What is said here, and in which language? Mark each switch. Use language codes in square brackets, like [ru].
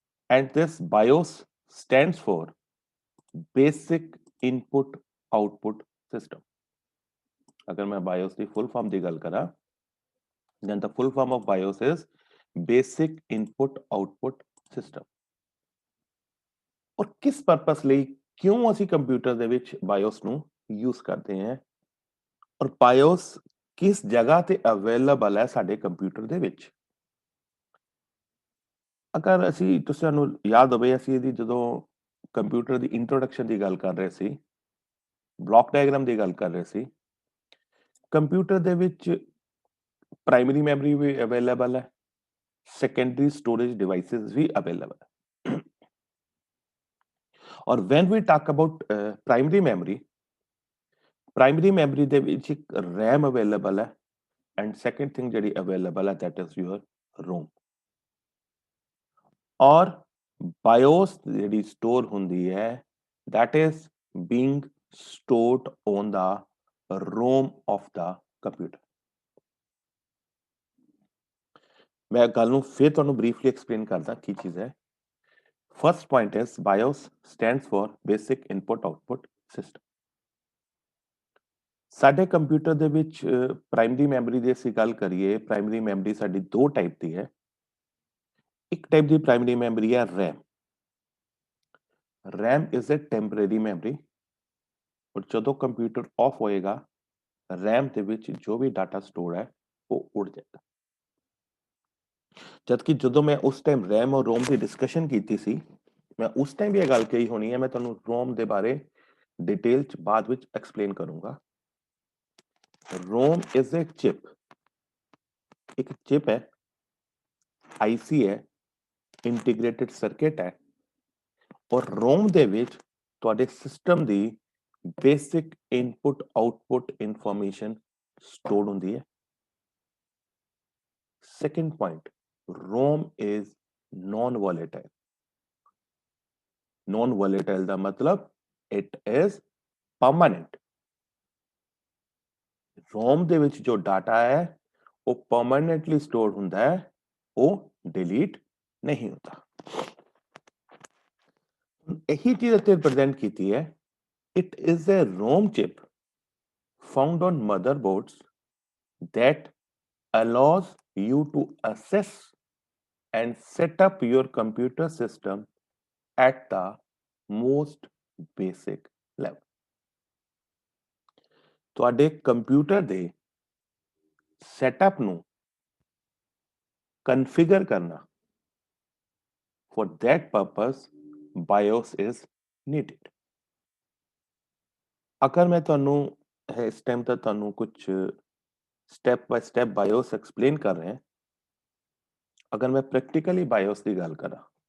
[en] And this BIOS stands for Basic Input Output System. [hi] अगर मैं [en] BIOS [hi] की [en] full form [pa] ਦੀ ਗੱਲ ਕਰਾਂ, [en] then the full form of BIOS is Basic Input Output System. [hi] और किस purpose [pa] ਲਈ ਕਿਉਂ ਅਸੀਂ ਕੰਪਿਊਟਰ ਦੇ ਵਿੱਚ BIOS ਨੂੰ ਯੂਜ਼ ਕਰਦੇ ਹਾਂ ਔਰ BIOS ਕਿਸ ਜਗ੍ਹਾ ਤੇ ਅਵੇਲੇਬਲ ਹੈ ਸਾਡੇ ਕੰਪਿਊਟਰ ਦੇ ਵਿੱਚ। ਅਗਰ ਅਸੀਂ ਤੁਹਾਨੂੰ ਯਾਦ ਹੋਵੇ ਅਸੀਂ ਇਹਦੀ ਜਦੋਂ ਕੰਪਿਊਟਰ ਦੀ ਇੰਟਰੋਡਕਸ਼ਨ ਦੀ ਗੱਲ ਕਰ ਰਹੇ ਸੀ, ਬਲੌਕ ਡਾਇਗਰਾਮ ਦੀ ਗੱਲ ਕਰ ਰਹੇ ਸੀ, ਕੰਪਿਊਟਰ ਦੇ ਵਿੱਚ ਪ੍ਰਾਇਮਰੀ ਮੈਮਰੀ ਵੀ ਅਵੇਲੇਬਲ ਹੈ, ਸੈਕੰਡਰੀ ਸਟੋਰੇਜ ਡਿਵਾਈਸਿਸ ਵੀ ਅਵੇਲੇਬਲ ਹੈ। ਔਰ [en] when we talk about [pa] primary memory ਦੇ ਵਿੱਚ ਇੱਕ ਰੈਮ ਅਵੇਲੇਬਲ ਹੈ [en] and second thing [pa] ਜਿਹੜੀ ਅਵੇਲੇਬਲ ਹੈ [en] That is your ROM. [pa] ਔਰ BIOS ਜਿਹੜੀ ਸਟੋਰ ਹੁੰਦੀ ਹੈ [en] that is being stored on the ROM of the computer। [pa] ਮੈਂ ਗੱਲ ਨੂੰ ਫਿਰ ਤੁਹਾਨੂੰ ਬਰੀਫਲੀ ਐਕਸਪਲੇਨ ਕਰਦਾ ਕੀ ਚੀਜ਼ ਹੈ। [en] First point is BIOS stands for basic input output system। [pa] ਸਾਡੇ ਕੰਪਿਊਟਰ ਦੇ ਵਿੱਚ ਪ੍ਰਾਇਮਰੀ ਮੈਮਰੀ ਦੀ ਅਸੀਂ ਗੱਲ ਕਰੀਏ, ਪ੍ਰਾਇਮਰੀ ਮੈਮਰੀ ਸਾਡੀ ਦੋ ਟਾਈਪ ਦੀ ਹੈ। ਇੱਕ ਟਾਈਪ ਦੀ ਪ੍ਰਾਇਮਰੀ ਮੈਮਰੀ ਹੈ RAM। [en] RAM is a temporary memory। [pa] ਔਰ ਜਦੋਂ ਕੰਪਿਊਟਰ ਆਫ ਹੋਏਗਾ RAM ਦੇ ਵਿੱਚ ਜੋ ਵੀ ਡਾਟਾ ਸਟੋਰ ਹੈ ਉਹ ਉੜ ਜਾਏਗਾ। ਜਦਕਿ ਜਦੋਂ ਮੈਂ ਉਸ ਟਾਈਮ RAM ਔਰ ROM ਦੀ ਡਿਸਕਸ਼ਨ ਕੀਤੀ ਸੀ, ਮੈਂ ਉਸ ਟਾਈਮ ਵੀ ਇਹ ਗੱਲ ਕਹੀ ਹੋਣੀ ਹੈ, ਮੈਂ ਤੁਹਾਨੂੰ ROM ਦੇ ਬਾਰੇ ਡਿਟੇਲ ਚ ਬਾਅਦ ਵਿੱਚ ਐਕਸਪਲੇਨ ਕਰੂੰਗਾ। [en] ROM is a chip, [pa] ਇੱਕ ਚਿਪ ਹੈ, ਆਈਸੀ ਹੈ, ਇੰਟੀਗ੍ਰੇਟਿਡ ਸਰਕਟ ਹੈ ਔਰ ROM ਦੇ ਵਿੱਚ ਤੁਹਾਡੇ ਸਿਸਟਮ ਦੀ basic input output information stored ਹੁੰਦੀ ਹੈ। [en] Second point, ROM is non-volatile। non-volatile [pa] ਦਾ ਮਤਲਬ [en] it is permanent। [pa] ROM ਦੇ ਵਿੱਚ ਜੋ ਡਾਟਾ ਹੈ ਉਹ [en] permanently stored [pa] ਹੁੰਦਾ ਹੈ, ਉਹ delete ਨਹੀਂ ਹੁੰਦਾ। ਇਹੀ ਚੀਜ਼ ਇੱਥੇ ਪ੍ਰੈਜ਼ੈਂਟ ਕੀਤੀ ਹੈ। [en] It is a ROM chip found on motherboards that allows you to access and set up your computer system at the most basic level। [pa] ਤੁਹਾਡੇ ਕੰਪਿਊਟਰ ਦੇ ਸੈਟਅਪ ਨੂੰ ਕਨਫਿਗਰ ਕਰਨਾ, [en] for that purpose BIOS is needed। [pa] ਅਗਰ ਮੈਂ ਤੁਹਾਨੂੰ ਇਸ time ਤੱਕ ਤੁਹਾਨੂੰ ਕੁਝ ਸਟੈਪ ਬਾय ਸਟੈਪ BIOS ਐਕਸਪਲੇਨ ਕਰ ਰਿਹਾ, ਅਗਰ ਮੈਂ ਪ੍ਰੈਕਟੀਕਲੀ BIOS ਦੀ ਗੱਲ ਕਰਾਂ,